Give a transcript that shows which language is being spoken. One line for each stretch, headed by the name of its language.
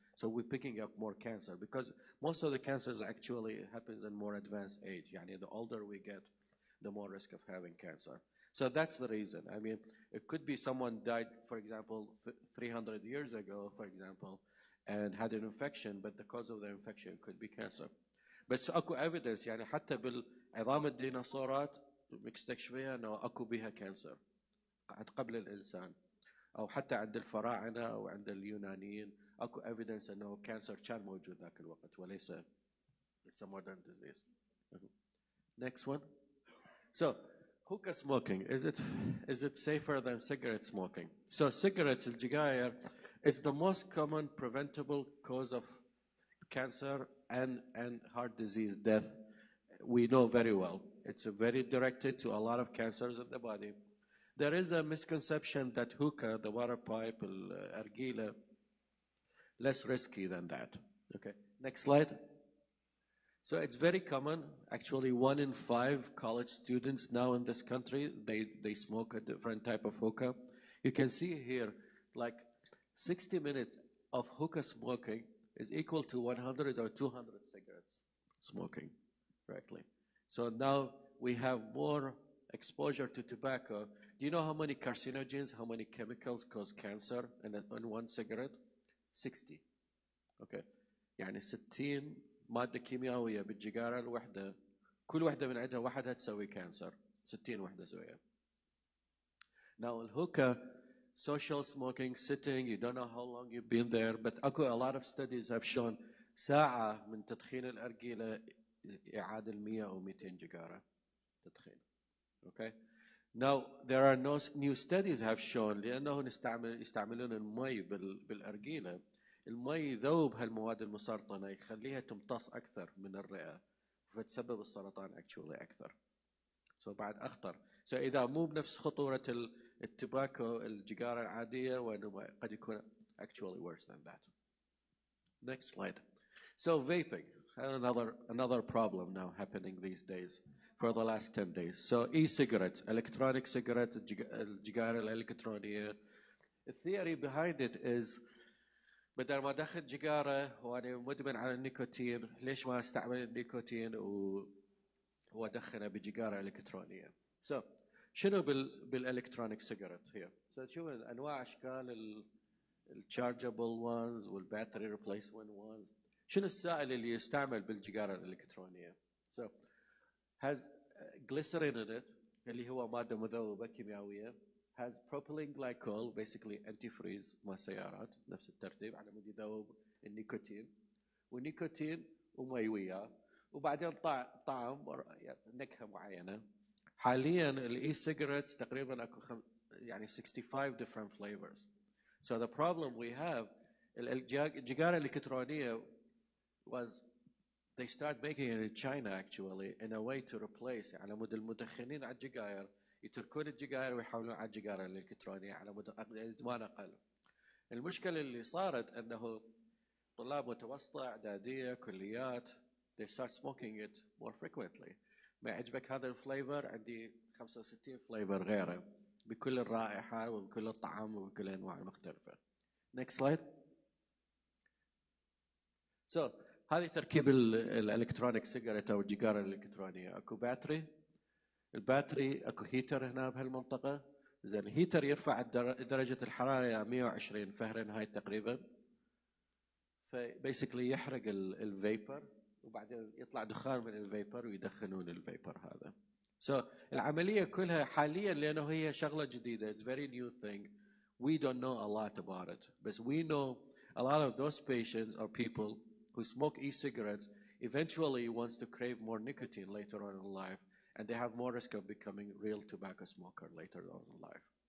English: So we're picking up more cancer because most of the cancers actually happens in more advanced age. يعني the older we get, the more risk of having cancer. So that's the reason. I mean, it could be someone died, for example, 300 years ago, for example, and had an infection, but the cause of the infection could be cancer.
Arabic: بس اكو evidence يعني حتى بالعظام الديناصورات مكتشفيها انه اكو بها كانسر قبل الانسان، او حتى عند الفراعنه او عند اليونانيين اكو evidence انه كانسر كان موجود ذاك الوقت وليس
English: it's a modern disease. Next one. So hookah smoking, is it safer than cigarette smoking? So cigarettes, الجيجاير, is the most common preventable cause of cancer and heart disease death. We know very well. It's very directed to a lot of cancers of the body. There is a misconception that hookah, the water pipe, argila, less risky than that. Okay, next slide. So it's very common. Actually, 1 in 5 college students now in this country, they smoke a different type of hookah. You can see here, like 60 minutes of hookah smoking is equal to 100 or 200 cigarettes smoking directly. So now we have more exposure to tobacco. Do you know how many carcinogens, how many chemicals cause cancer in one cigarette? 60. Okay.
Arabic: يعني 60 مادة كيميائية بالجيجارة الوحدة، كل وحدة من عندها وحدها تسوي كانسر. 60 وحدة سويها.
English: Now الهوكا, social smoking, sitting, you don't know how long you've been there, but a lot of studies have shown
Arabic: ساعة من تدخين الأرجيلة يعادل 100 أو 200 جيجارة تدخين.
English: Okay. Now there are no new studies have shown
Arabic: لأنه يستعملون المي بالأرجيلة. المي يذوب هالمواد المسرطنة يخليها تمتص أكثر من الرئة فتسبب السرطان actually أكثر. So بعد أخطر. So إذا مو بنفس خطورة التباكو الجيجارة العادية وإنه قد يكون
English: actually worse than that. Next slide. So vaping, another problem now happening these days for the last 10 days. So e-cigarettes, electronic cigarettes, الجيجارة الإلكترونية.
Arabic: The theory behind it is بدل ما ادخل جيجاره وانا مدمن على النيكوتين، ليش ما استعمل النيكوتين وادخنه بجيجاره الكترونيه؟ So شنو بالالكترونيك سيجارت هي؟ So شوف انواع اشكال الشارجبل ones والباتري ريبليسمنت ones. شنو السائل اللي يستعمل بالجيجاره الالكترونيه؟
English: So has glycerin in it
Arabic: اللي هو ماده مذوبه كيميائيه.
English: has propylene glycol, basically antifreeze
Arabic: مال السيارات نفس الترتيب على مود يذوب النيكوتين والنيكوتين ومي وياه وبعدين طعم نكهه معينه. حاليا الاي سيجارتس تقريبا اكو يعني 65
English: different flavors. So the problem we have
Arabic: الجيجاره الالكترونيه
English: was they start making it in China actually in a way to replace
Arabic: على مود المدخنين على الجيجاير يتركون الجيجاير ويحولون على الجيجارة الإلكترونية على مدى إدمان أقل. المشكلة اللي صارت أنه طلاب متوسطة إعدادية كليات
English: they start smoking it more frequently.
Arabic: ما يعجبك هذا الفليفر عندي 65 فليفر غيره. بكل الرائحة وبكل الطعام وبكل الأنواع المختلفة.
English: Next slide.
Arabic: So هذه تركيب الالكترونيك سيجاريت او الجيجاره الالكترونيه. اكو باتري، الباتري اكو هيتر هنا بهالمنطقه. زين الهيتر يرفع درجه الحراره الى 120 فهرنهايت تقريبا، فبيسكلي يحرق الفيبر وبعدين يطلع دخان من الفيبر ويدخنون الفيبر هذا. So العمليه كلها حاليا لانه هي شغله جديده,
English: it's very new thing, we don't know a lot about it, but we know a lot of those patients or people who smoke e-cigarettes eventually wants to crave more nicotine later on in life, and they have more risk of becoming real tobacco smoker later on in life.